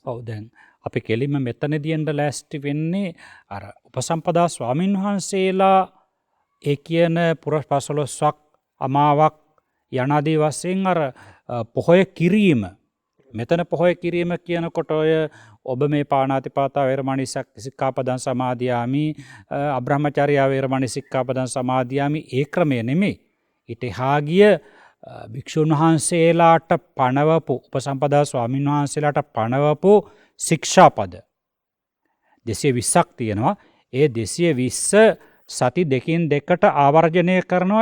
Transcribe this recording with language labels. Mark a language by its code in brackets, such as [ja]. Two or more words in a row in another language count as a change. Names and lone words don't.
[si] ඔව් දැන් අපි කෙලින්ම මෙතනදී එන්න ලෑස්ති වෙන්නේ අර උපසම්පදා ස්වාමින් වහන්සේලා ඒ කියන පුරපසළොස්වක් අමාවක් යනාදී වශයෙන් අර පොහොය කිරීම මෙතන පොහොය කිරීම කියනකොට ඔය ඔබ මේ [pi] පාණාතිපාතා වේරමණී සික්ඛාපදං සමාදියාමි අබ්‍රහ්මචර්යා වේරමණී සික්ඛාපදං සමාදියාමි [si] ඒ ක්‍රමය නෙමෙයි. ඊට එහා ගිය භික්ෂුන් වහන්සේලාට පනවපු උපසම්පදා ස්වාමීන් වහන්සේලාට පනවපු ශික්ෂාපද 220ක් තියෙනවා. ඒ 220 සති දෙකින් දෙකට ආවර්ජනය කරනවා.